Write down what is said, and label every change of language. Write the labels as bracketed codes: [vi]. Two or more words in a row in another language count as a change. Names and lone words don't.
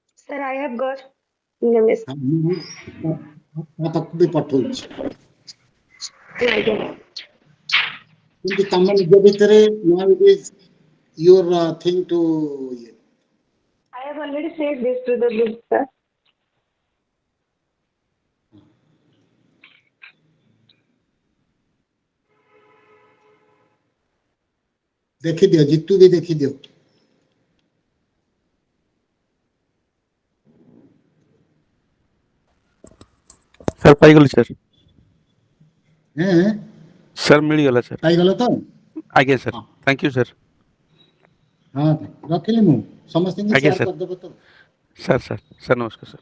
[en] Sir, I have got the message. [or] ତା ପାଖକୁ ବି ପଠଉଛି Aଜ୍ଞା। କିନ୍ତୁ ତମ ନିଜ ଭିତରେ [en] now it is your thing to I have already said this to the group, sir. [or] ଦେଖିଦିଅ ଜିତୁ ବି ଦେଖିଦିଅ ସାର୍ ପାଇଗଲି ସାର୍ ହେଁ ସାର୍ ମିଳିଗଲା ସାର୍ ପାଇଗଲ ତ ଆଜ୍ଞା ସାର୍ ହଁ [en] thank you sir [or] ହଁ ରଖିଲି ମୁଁ ସମସ୍ତଙ୍କୁ ଆଜ୍ଞା ସେୟାର ସାର୍ କରିଦେବ ତ ସାର୍ ସାର୍ ସାର୍ ନମସ୍କାର ସାର୍